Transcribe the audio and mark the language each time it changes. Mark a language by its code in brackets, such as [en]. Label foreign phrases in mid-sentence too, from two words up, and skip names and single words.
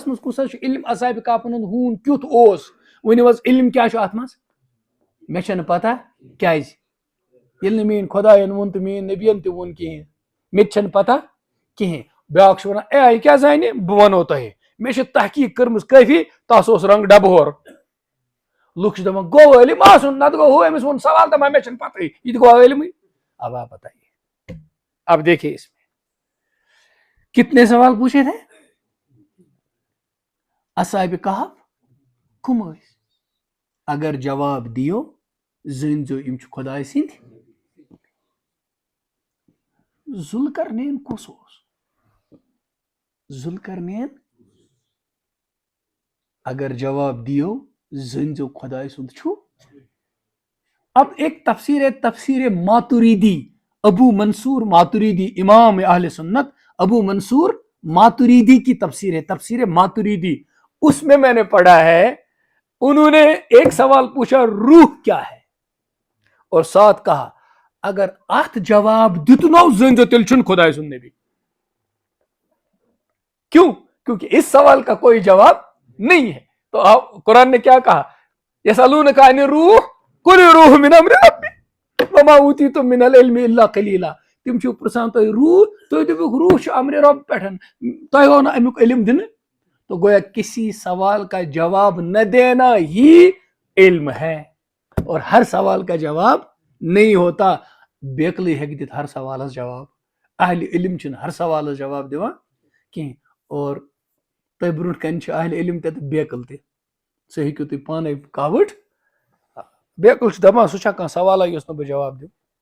[ks] منٛز کُس حظ چھُ علم اصحاب کہفن ہُنٛد ہوٗن کیُتھ اوس ؤنِو حظ علم کیٛاہ چھُ اتھ منٛز مےٚ چھنہٕ پتہ کیٛازِ ییٚلہِ نہٕ میٲنۍ خۄدایَن ووٚن تہٕ میٲنۍ نبیَن تہِ ووٚن کِہیٖنۍ مےٚ تہِ چھنہٕ پتہ کِہیٖنۍ بیٛاکھ چھُ ونان اے یہِ کیٛاہ زانہِ بہٕ ونو تۄہہِ مےٚ چھِ تحقیٖق کٔرمٕژ کٲفی تس اوس رنٛگ ڈبہٕ ہور لُکھ چھِ دپان گوٚو عٲلِم آسُن نتہٕ گوٚو ہُہ أمِس ووٚن سوال دپان مےٚ چھنہٕ پتہٕے یہِ تہِ گوٚو عٲلمٕے [ur] اب آپ بتائیے اب دیکھیے اس میں کتنے سوال پوچھے تھے [ks] اصحاب کہف کم ٲسۍ اگر جواب دِیو زٲنۍزیو یِم چھِ خۄداے سٕنٛدۍ ذوالقرنین کُس اوس ذوالقرنین اگر جواب دیو زٲنۍزیو خۄداے سُنٛد چھُ [ur] اب ایک تفسیر ہے تفسیر ماتریدی ابو منصور ماتریدی امام اہل سنت ابو منصور ماتریدی کی تفسیر ہے تفسیر ماتریدی اس میں نے پڑھا ہے انہوں نے ایک سوال پوچھا روح کیا ہے اور ساتھ کہا [ks] اگر ات جواب دتنو زٲنۍزیو تیٚلہِ چھُنہٕ خۄداے سُنٛد نبی [ur] کیوں کیونکہ اس سوال کا کوئی جواب نہیں ہے تو قرآن نے کیا کہا [ar] یسألونک عن الروح قل الروح من امر ربی وما اوتیتم من العلم الا قلیلا [ks] تم چھو پرژھان تۄہہِ روح تُہۍ دٔپِکھ روح چھُ امر رب پٮ۪ٹھ تۄہہِ ہوو نہٕ امیُک علم دِنہٕ [ur] تو گویا کسی سوال کا جواب نہ دینا ہی علم ہے اور ہر سوال کا جواب نہیں ہوتا [ks] بیکلٕے ہیٚکہِ دِتھ ہر سوالس جواب اہل علم چھِنہٕ ہر سوالس جواب دِوان کینٛہہ اور تۄہہِ برونٛٹھ کَنہِ چھِ اہل علم تہِ تہٕ بیکٕل تہِ سُہ ہیٚکِو تُہۍ پانے کاوٕٹھ بیکٕل چھُ دپان سُہ چھا کانٛہہ سوالا یُس نہٕ بہٕ جواب دِمہٕ